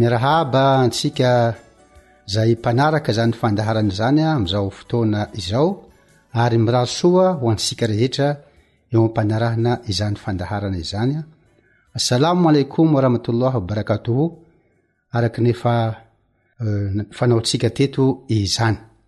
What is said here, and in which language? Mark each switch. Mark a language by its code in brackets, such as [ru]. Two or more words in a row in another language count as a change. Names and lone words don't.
[mg] miarahaba antsika zay mpanaraka zany fandaharana zany amin'izao fotoana izao ary mirasoa ho antsika rehetra eo ampanarahana izany fandaharana izany [ar] السلام عليكم ورحمة الله وبركاته [mg] araka nefa fanaotsika teto izany